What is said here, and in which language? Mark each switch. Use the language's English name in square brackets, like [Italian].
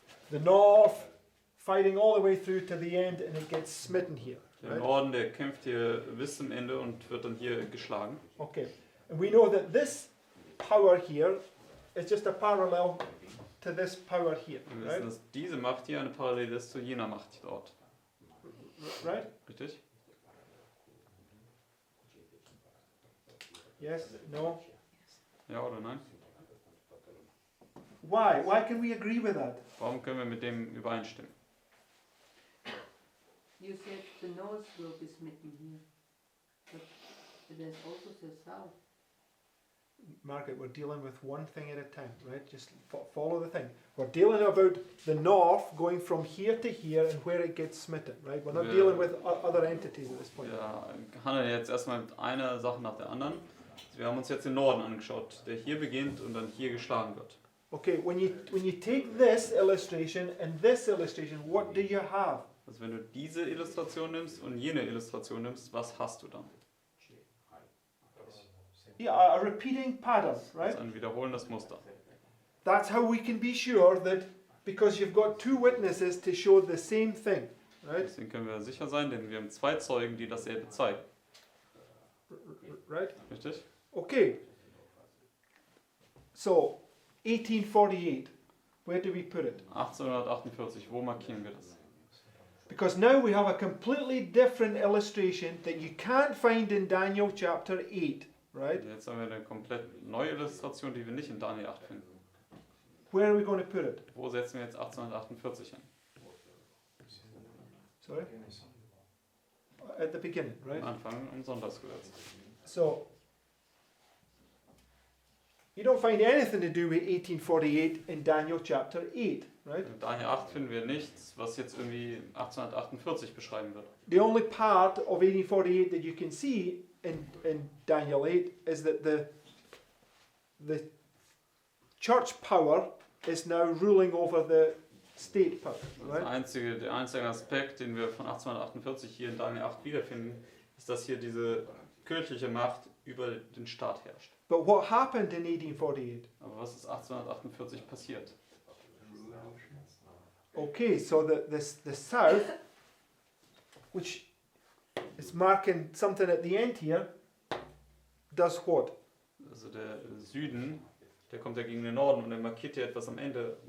[English] The north fighting all the way through to the end, and it gets smitten here, [German] Der [English] right? [German] Norden, der kämpft hier bis zum Ende und wird dann hier geschlagen. [English] Okay, and we know that this power here is just a parallel to this power here, [German] Wir wissen, [English] right? [German] dass diese Macht hier eine Parallele ist zu jener Macht dort. [English] Right? [German] Richtig? [English] Yes? No? [German] Ja oder nein? [English] Why? Why can we agree with that? [German] Warum können wir mit dem übereinstimmen? [English] You said the north will be smitten here, but there's also the south. Margaret, we're dealing with one thing at a time, right? Just follow the thing. We're dealing about the north going from here to here and where it gets smitten, right? We're not Yeah. dealing with other entities at this point. [German] Wir handeln jetzt erstmal mit einer Sache nach der anderen. Wir haben uns jetzt den Norden angeschaut, der hier beginnt und dann hier geschlagen wird. [English] Okay, when you take this illustration and this illustration, what do you have? [German] Also wenn du diese Illustration nimmst und jene Illustration nimmst, was hast du dann? [English] Yeah, a repeating pattern, [German] Das [English] right? [German] ist ein wiederholendes Muster. [English] That's how we can be sure that because you've got two witnesses to show the same thing, right? [German] Deswegen können wir sicher sein, denn wir haben zwei Zeugen, die dasselbe zeigen. [English] Right? [German] Richtig? [English] Okay. So, 1848. Where do we put it? [German] 1848, wo markieren wir das? [English] Because now we have a completely different illustration that you can't find in Daniel chapter 8, right? [German] Jetzt haben wir eine komplett neue Illustration, die wir nicht in Daniel 8 finden. [English] Where are we going to put it? [German] Wo setzen wir jetzt 1848 hin? [English] Sorry? At the beginning, right? [German] Am Anfang im Sonntagsgesetz. [English] So, you don't find anything to do with 1848 in Daniel chapter 8, right? [German] In Daniel 8 finden wir nichts, was jetzt irgendwie 1848 beschreiben wird. [English] The only part of 1848 that you can see in Daniel 8 is that the church power is now ruling over the state power, right? [German] Der einzige Aspekt, den wir von 1848 hier in Daniel 8 wiederfinden, ist, dass hier diese kirchliche Macht über den Staat herrscht. [English] But what happened in 1848? [German] Aber was ist 1848 passiert? [English] Okay, so the South, which is marking something at the end here, does what? [German] Also der Süden, der kommt ja gegen den Norden und er markiert hier etwas am Ende.